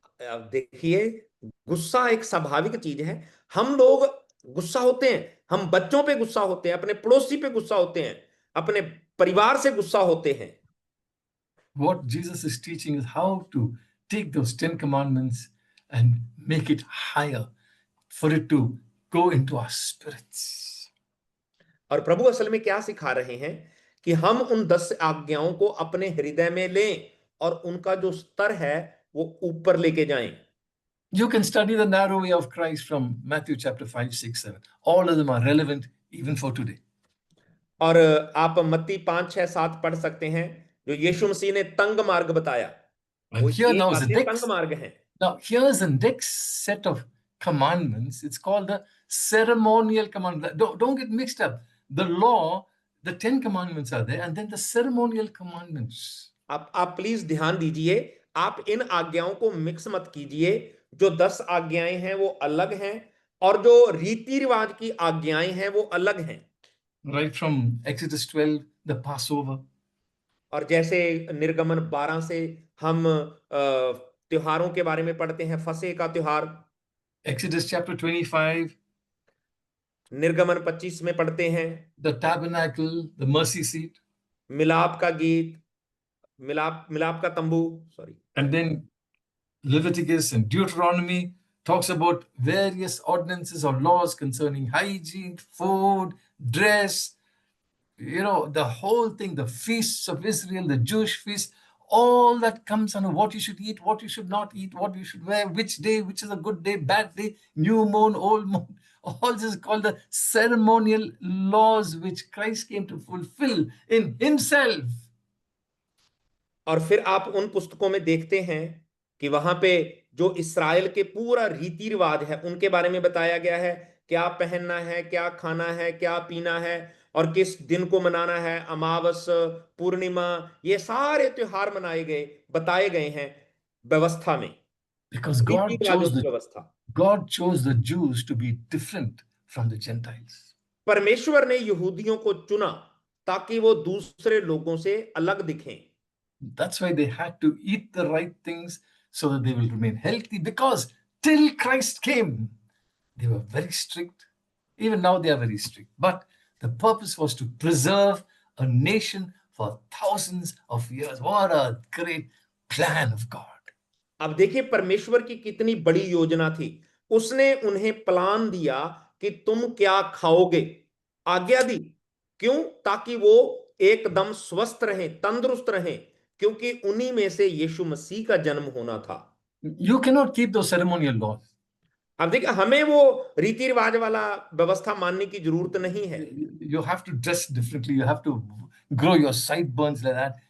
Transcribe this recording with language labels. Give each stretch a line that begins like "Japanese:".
Hindi: अब देखिए गुस्सा एक स्वाभाविक चीज है। हम लोग गुस्सा होते हैं, हम बच्चों पे गुस्सा होते हैं, अपने पड़ोसी पे गुस्सा होते हैं, अपने परिवार से गुस्सा होते हैं।
English: What Jesus is teaching is how to take those 10 commandments and make it higher for it to go into our spirits.
Hindi: और प्रभु असल में क्या सिखा रहे हैं कि हम उन 10 आज्ञाओं को अपने हृदय में लें और उनका जो स्तर है वो ऊपर लेके जाएं।
English: You can study the narrow way of Christ from Matthew chapter 5, 6, 7. All of them are relevant even for today.
Hindi: और आप मत्ती 5, 6, 7 पढ़ सकते हैं जो यीशु मसीह ने तंग मार्ग बताया।
English: And
Hindi: वो
English: here
Hindi: एक
English: now is the
Hindi: आधे
English: next,
Hindi: तंग मार्ग हैं।
English: now here's the next set of commandments. It's called the ceremonial commandment. Don't get mixed up. The law, the 10 commandments are there, and then the ceremonial commandments.
Hindi: आप please ध्यान दीजिए, आप इन आज्ञाओं को मिक्स मत कीजिए। जो 10 आज्ञाएं हैं वो अलग हैं और जो रीति रिवाज की आज्ञाएं हैं वो अलग हैं।
English: Right from Exodus 12, the Passover.
Hindi: और जैसे निर्गमन 12 से हम त्योहारों के बारे में पढ़ते हैं, फसह का त्योहार।
English: Exodus chapter 25,
Hindi: निर्गमन 25 में पढ़ते हैं,
English: the tabernacle, the mercy seat,
Hindi: मिलाप का गीत, मिलाप का तंबू, sorry,
English: and then Leviticus and Deuteronomy talks about various ordinances or laws concerning hygiene, food, dress, the whole thing, the feasts of Israel, the Jewish feasts, all that comes under what you should eat, what you should not eat, what you should wear, which day, which is a good day, bad day, new moon, old moon. All this is called the ceremonial laws which Christ came to fulfill in himself.
Hindi: और फिर आप उन पुस्तकों में देखते हैं कि वहां पे जो इस्राएल के पूरा रीति रिवाज है उनके बारे में बताया गया है, क्या पहनना है, क्या खाना है, क्या पीना है, और किस दिन को मनाना है, अमावस, पूर्णिमा, ये सारे त्योहार मनाए गए, बताए गए हैं व्यवस्था में,
English: Because
Hindi: रीति रिवाजों की व्यवस्था।
English: God chose the Jews to be different from the Gentiles.
Hindi: परमेश्वर ने यहूदियों को चुना ताकि वो दूसरे लोगों से अलग दिखें।
English: That's why they had to eat the right things so that they will remain healthy, because till Christ came, they were very strict. Even now they are very strict. But the purpose was to preserve a nation for thousands of years. What a great plan of God.
Hindi: अब देखिए परमेश्वर की कितनी बड़ी योजना थी। उसने उन्हें प्लान दिया कि तुम क्या खाओगे, आज्ञा दी। क्यों? ताकि वो एकदम स्वस्थ रहें, तंदुरुस्त रहें, क्योंकि उन्हीं में से यीशु मसीह का जन्म होना था।
English: You cannot keep those ceremonial laws.
Hindi: अब देखिए हमें वो रीति रिवाज वाला व्यवस्था मानने की जरूरत नहीं है।
English: You have to dress differently. You have to grow your sideburns like that.